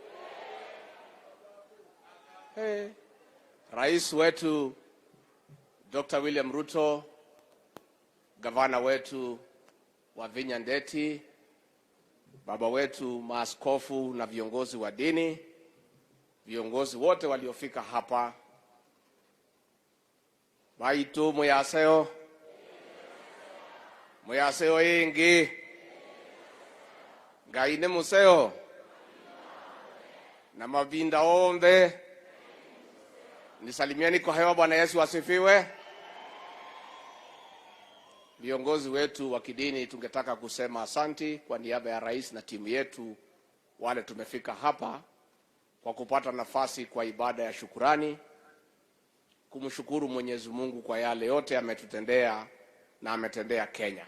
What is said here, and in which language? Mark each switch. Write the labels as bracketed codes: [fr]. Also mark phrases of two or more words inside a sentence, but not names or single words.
[sw] Rais wetu Dr. William Ruto, gavana wetu wa Vinya Ndeti, baba wetu maaskofu na viongozi wa dini, viongozi wote waliofika hapa, [kam] baitu muyaseo ingi ngaine museo na mavinda ombe, [sw] nisalimieni kwa hewa. Bwana Yesu asifiwe. Viongozi wetu wa kidini, tungetaka kusema asanti kwa niaba ya rais na timu yetu wale tumefika hapa kwa kupata nafasi kwa ibada ya shukurani, kumshukuru Mwenyezi Mungu kwa yale yote ametutendea na ametendea Kenya.